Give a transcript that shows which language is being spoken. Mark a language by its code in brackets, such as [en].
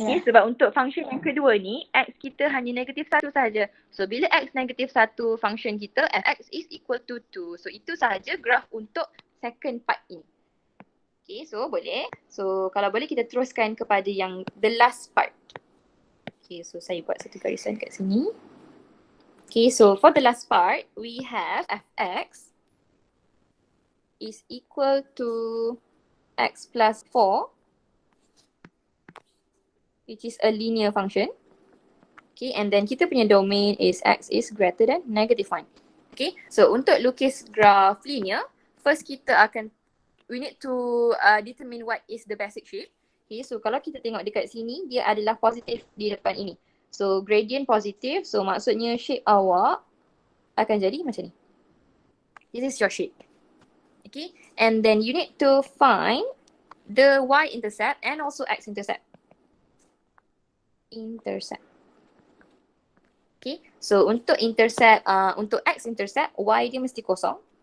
[ms] Okay, sebab untuk function yang kedua ni, x kita hanya -1 sahaja. [en] So bila x -1, function kita fx is equal to 2. [ms] So itu sahaja graf untuk second part ini. Okay, so boleh. So kalau boleh kita teruskan kepada yang the last part. Okay, so saya buat satu garisan kat sini. [en] Okay, so for the last part, we have fx is equal to x plus 4. Which is a linear function. Okay, and then [ms] kita punya [en] domain is x is greater than -1. Okay, so [ms] untuk lukis [en] graph linear, first we need to determine what is the basic shape. [ms] Okay, so kalau kita tengok dekat sini, dia adalah positif di depan ini. So gradient positif, so maksudnya shape awak akan jadi macam ni. [en] This is your shape. Okay, and then you need to find the y-intercept and also x-intercept. [ms] Okay, so untuk intercept, untuk x-intercept, y dia mesti kosong.